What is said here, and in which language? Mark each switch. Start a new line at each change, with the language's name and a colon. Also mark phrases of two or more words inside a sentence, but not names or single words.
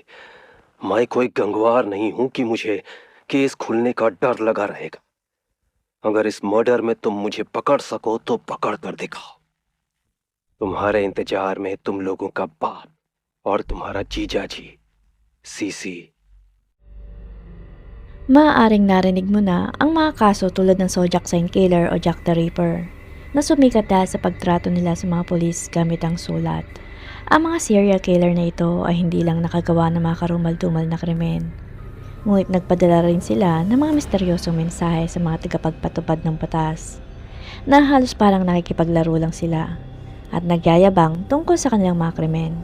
Hindi: मैं कोई गंगवार नहीं हूं कि मुझे केस खुलने का डर लगा रहेगा। अगर इस मर्डर में तुम मुझे पकड़ सको तो पकड़ कर दिखाओ। तुम्हारे इंतजार में तुम लोगों का बाप और तुम्हारा जीजा जी, सीसी।
Filipino: Maaaring narinig mo na ang mga kaso tulad ng Zodiac Sign Killer o Jack the Ripper na sumikat dahil sa pagtrato nila sa mga pulis gamit ang sulat. Ang mga
English: serial killer
Filipino: na ito ay hindi lang nakagawa ng mga karumal-dumal na krimen, ngunit nagpadala rin sila ng mga misteryosong mensahe sa mga tagapagpatupad ng batas na halos parang nakikipaglaro lang sila at nagyayabang tungkol sa kanilang mga krimen.